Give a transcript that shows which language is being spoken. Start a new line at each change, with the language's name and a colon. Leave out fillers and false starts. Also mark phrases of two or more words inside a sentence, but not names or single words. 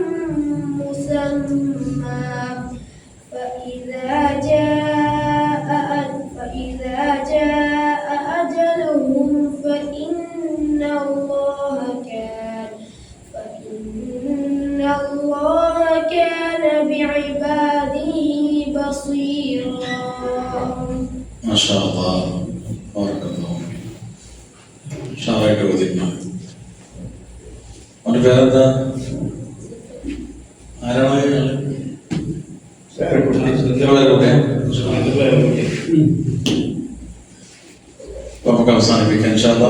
Arabic: مسمى فإذا جاء أجلهم فإن الله كان بعباده بصيرا. ما شاء الله بارك الله
Malayalam: ഷാറായിട്ട് ഓതിക്കണം. അവൻ്റെ പേരെന്താ? ആരാണ്? നമുക്ക് അവസാനിപ്പിക്കാം
Arabic: إن شاء الله.